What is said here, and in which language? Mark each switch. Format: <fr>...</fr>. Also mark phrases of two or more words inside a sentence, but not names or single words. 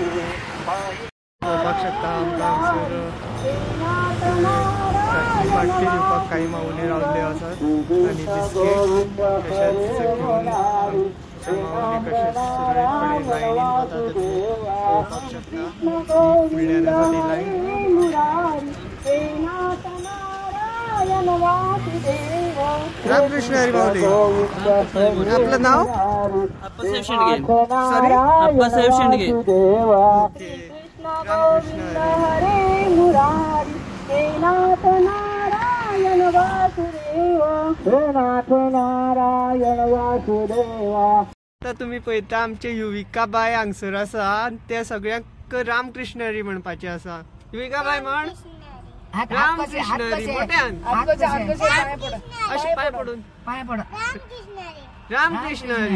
<kok>बघू शकता पाठी दिवपाक काही माऊली रावले असतात आणि बिस्कीट कशाच घेऊन माऊली कशा सुरळीतपणे लाईनीन वतात बघू शकता फुडल्यान लाईन रामकृष्ण हरी माऊली</kok> <mr>आपलं नाव</mr> <kok>अप्पासाहेब शेंडगे सॉरी अप्पासाहेब शेंडगे रामकृष्ण हरी नारायण वासुदेव हे नाथ नारायण वासुदेवा. आता तुम्ही पळयता आमचे युविका बाय हांगसर आसा आनी ते सगळ्यांक रामकृष्ण हरी म्हणपाचे आसा. युविका बाय म्हण रामकृष्ण हरी मोठ्यान अशें पांय पडून रामकृष्ण हरी.</kok>